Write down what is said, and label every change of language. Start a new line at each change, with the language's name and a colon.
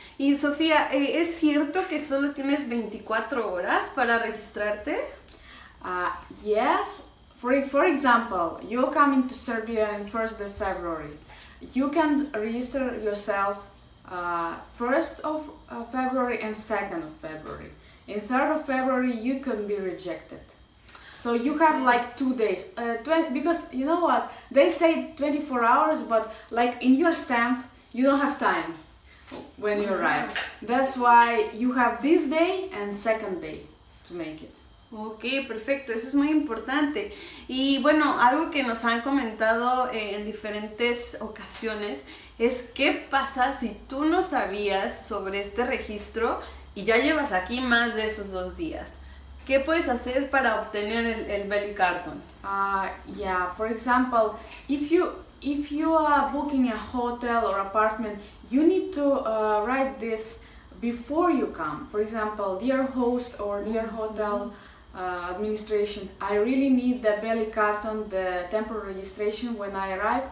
Spanish: Y Sofía, ¿es cierto que solo tienes 24 horas para registrarte?
English: Yes. For example, you're coming to Serbia on 1st of February. You can register yourself 1st of February and 2nd of February. in 3rd of February you can be rejected. So you have like 2 days, because you know what, they say 24 hours, but like in your stamp you don't have time when you arrive. That's why you have this day and 2nd day to make it.
Spanish: Ok, perfecto, eso es muy importante. Y bueno, algo que nos han comentado en diferentes ocasiones es qué pasa si tú no sabías sobre este registro y ya llevas aquí más de esos 2 días. ¿Qué puedes hacer para obtener el Beli Karton?
English: Yeah, for example, if you are booking a hotel or apartment, you need to write this before you come. For example, dear host or dear hotel administration, I really need the Beli Karton, the temporary registration when I arrive.